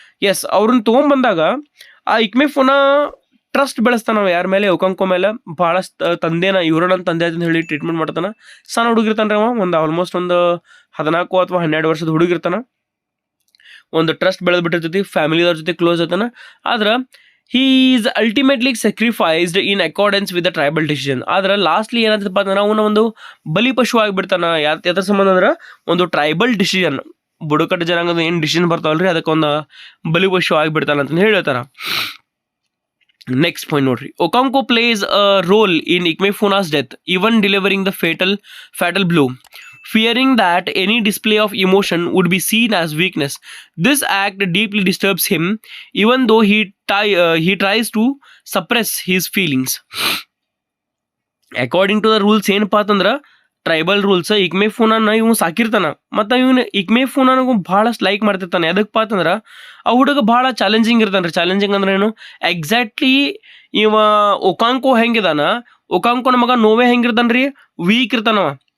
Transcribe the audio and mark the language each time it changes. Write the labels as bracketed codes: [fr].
[kn] S, ಅವ್ರನ್ನ ತೊಗೊಂಡ್ಬಂದಾಗ ಆ ಇಕ್ಮೆಫುನ trust ಬೆಳೆಸ್ತಾನ ಯಾರ ಮೇಲೆ, ಒಕಾಂಕೋ ಮೇಲೆ. ಭಾಳ ತಂದೆನ ಇವ್ರ ನನ್ನ ತಂದೆ ಅಂತ ಹೇಳಿ ಟ್ರೀಟ್ಮೆಂಟ್ ಮಾಡ್ತಾನ. ಸಣ್ಣ ಹುಡುಗಿರ್ತಾನೆ ಅವ, ಒಂದು ಆಲ್ಮೋಸ್ಟ್ ಒಂದು 14 ಅಥವಾ 12 ವರ್ಷದ ಹುಡುಗಿರ್ತಾನ. ಒಂದು ಟ್ರಸ್ಟ್ ಬೆಳೆದ್ಬಿಟ್ಟಿರ್ತೈತಿ, ಫ್ಯಾಮಿಲಿದವ್ರ ಜೊತೆ ಕ್ಲೋಸ್ ಇರ್ತಾನ. ಆದ್ರೆ [en] he is ultimately sacrificed in accordance with the tribal decision. [kn] ಆದ್ರೆ ಲಾಸ್ಟ್ಲಿ ಏನಾಗ್ತದಪ್ಪ ಅಂದ್ರೆ ಅವನ ಒಂದು ಬಲಿ ಪಶು ಆಗಿಬಿಡ್ತಾನ. ಯಾತ್ರ ಸಂಬಂಧ ಅಂದ್ರೆ ಒಂದು ಟ್ರೈಬಲ್ ಡಿಸಿಷನ್, ಬುಡಕಟ್ಟು ಜನಾಂಗದ ಏನು ಡಿಸಿಷನ್ ಬರ್ತಾವಲ್ರಿ ಅದಕ್ಕೆ ಒಂದು ಬಲಿ ಪಶು ಆಗಿಬಿಡ್ತಾನ ಅಂತ ಹೇಳ್ತಾರ. ನೆಕ್ಸ್ಟ್ ಪಾಯಿಂಟ್ ನೋಡ್ರಿ, [en] Okonkwo plays a role in Ikmefuna's death, even delivering the fatal blow, fearing that any display of emotion would be seen as weakness. This act deeply disturbs him, even though he tries to suppress his feelings. According to the rules [kn] ಏನಪ್ಪಾ ಅಂತಂದ್ರೆ tribal rules, ಇಕ್ಮೆಫುನಾನ ಇವ್ ಸಾಕಿರ್ತಾನ. ಮತ್ತು ಇವನು ಇಕ್ಮೆಫುನಾನಗೂ ಭಾಳಷ್ಟು like ಮಾಡ್ತಿರ್ತಾನೆ. ಎದಕ್ಕಪ್ಪ ಅಂತಂದ್ರೆ ಆ ಹುಡುಗ ಭಾಳ ಚಾಲೆಂಜಿಂಗ್ ಇರ್ತಾನೆ. ಚಾಲೆಂಜಿಂಗ್ ಅಂದ್ರೆ ಏನು, ಎಕ್ಸಾಕ್ಟ್ಲಿ ಇವ ಒಕಾಂಕೋ ಹೆಂಗಿದಾನ, ಒಕಾಂಕೋನ ಮಗ ನೋವೆ ಹೆಂಗಿರ್ತಾನೆ ರೀ, ವೀಕ್ ಇರ್ತಾನವ.